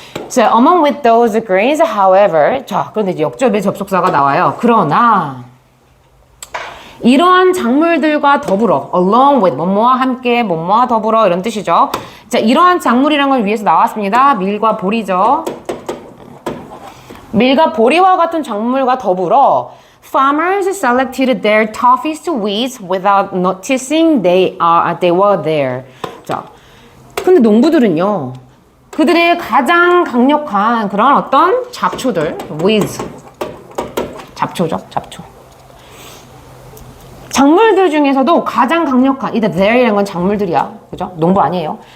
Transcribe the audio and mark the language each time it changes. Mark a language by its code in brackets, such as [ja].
[en] So, among with those grains, however [ko] 자, 그런데 이제 역접의 접속사가 나와요. 그러나 이러한 작물들과 더불어 [en] along with [ko] 뭐뭐와 함께 뭐뭐와 더불어 이런 뜻이죠. 자, 이러한 작물이라는 걸 위해서 나왔습니다. 밀과 보리죠. 밀과 보리와 같은 작물과 더불어 [en] farmers selected their toughest weeds without noticing they were there. [ko] 자, 근데 농부들은요, 그들의 가장 강력한 그런 어떤 잡초들, weeds, 잡초죠, 잡초. 작물들 중에서도 가장 강력한, 이때 there이라는 건 작물들이야, 그죠? 농부 아니에요.